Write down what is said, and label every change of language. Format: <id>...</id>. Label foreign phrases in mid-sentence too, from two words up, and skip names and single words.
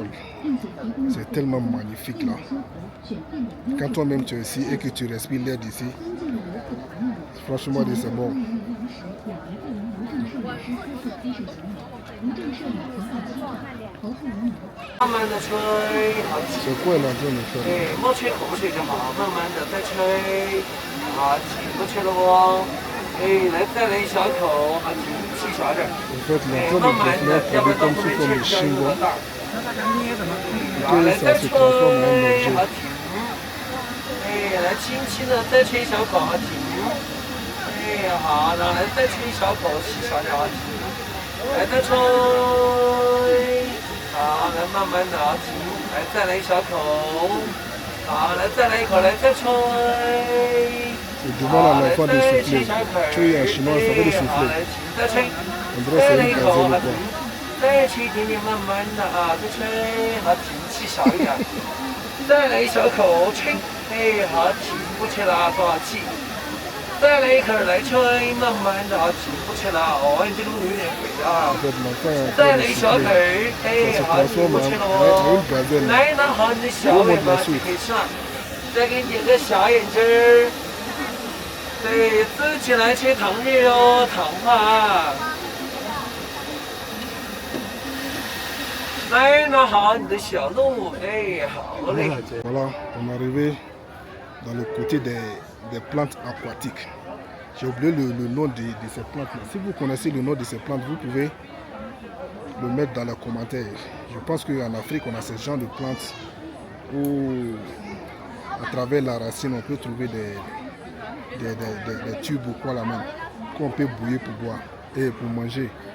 <fr>C'est tellement magnifique là. Quand toi-même tu es ici et que tu respires l'air d'ici, franchement c'est bon. C'est quoi la zone de faire?</fr> <zh>莫吹口水就好，慢慢的再吹，啊，气不吹了哦，再来一小口，啊，气小点。</zh> <fr>En fait, la zone de développement produit comme sous forme de chingua. Et ça se transforme en un objet.</fr> <zh>来轻轻的再吹一小口，啊，停。好，然后来再吹一小口，气小点，啊，停。来再吹，好，来慢慢的，啊，停。来再来一小口，好，来再来一口，来再吹。</zh> <fr>C'est devant l'enfant de souffler. Tuer en chinois, ça veut dire souffler. On dirait que c'est une gazelle ou quoi.</fr> <zh>再吹一点点，慢慢的啊，再吹，好，停，气小一点。再来一小口，吹，好，停，不吹了，多少气？再来一口来吹，慢慢的，好，停，不吹了，哦，你这个路有点肥啊。再来一小口，好，停，不吹了哦。来，拿好你的小尾巴就可以吃了。再给你点个小眼睛儿。对，自己来吹糖日哦，糖花。来，拿好你的小鹿，好嘞。</zh> <fr>Voilà, on est arrivé dans le côté des plantes aquatiques. J'ai oublié le nom de ces plantes-là. Si vous connaissez le nom de ces plantes, vous pouvez le mettre dans les commentaires. Je pense qu'en Afrique, on a ce genre de plantes où, à travers la racine, on peut trouver des tubes ou quoi la main qu'on peut bouillir pour boire et pour manger.</fr>